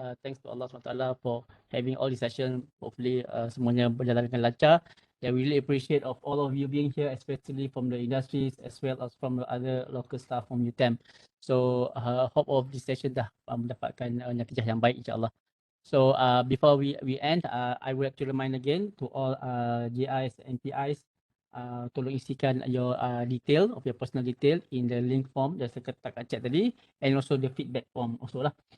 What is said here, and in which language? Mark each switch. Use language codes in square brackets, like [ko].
[en] Thanks to Allah SWT for having all these sessions. [ms] Hopefully semuanya berjalan dengan lancar. [en] Yeah, we really appreciate of all of you being here, especially from the industries as well as from the other local staff from UTeM. So hope of this session [ms] dah mendapatkan natijah yang baik, insyaAllah. [en] So before we end, I would like to remind again to all GIs and PIs, [ms] tolong isikan [en] your detail of your personal detail in the link form [ms] yang saya letakkan chat tadi, [en] and also the feedback form also lah.